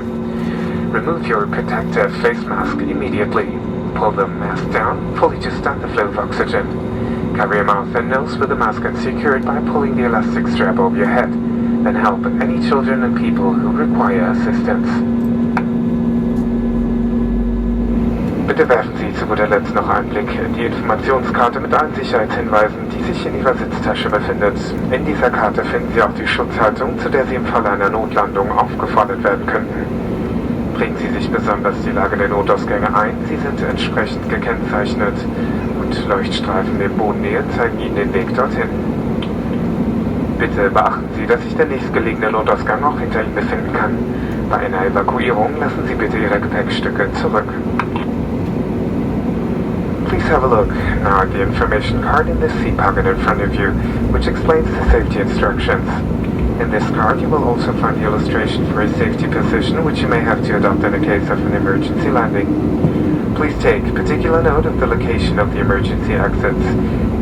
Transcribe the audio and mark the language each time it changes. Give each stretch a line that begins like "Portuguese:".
English: Remove your protective face mask immediately. Pull the mask down fully to stop the flow of oxygen. Cover your mouth and nose with the mask and secure it by pulling the elastic strap over your head. Then help any children and people who require assistance.
German: Bitte werfen Sie zu guter Letzt noch einen Blick in die Informationskarte mit allen Sicherheitshinweisen, die sich in Ihrer Sitztasche befindet. In dieser Karte finden Sie auch die Schutzhaltung, zu der Sie im Falle einer Notlandung aufgefordert werden könnten. Prägen Sie sich besonders die Lage der Notausgänge ein. Sie sind entsprechend gekennzeichnet und Leuchtstreifen in Bodennähe zeigen Ihnen den Weg dorthin. Bitte beachten Sie, dass sich der nächstgelegene Notausgang auch hinter Ihnen befinden kann. Bei einer Evakuierung lassen Sie bitte Ihre Gepäckstücke zurück.
English: Please have a look now at the information card in the seat pocket in front of you, which explains the safety instructions. In this card, you will also find the illustration for a safety position, which you may have to adopt in the case of an emergency landing. Please take particular note of the location of the emergency exits.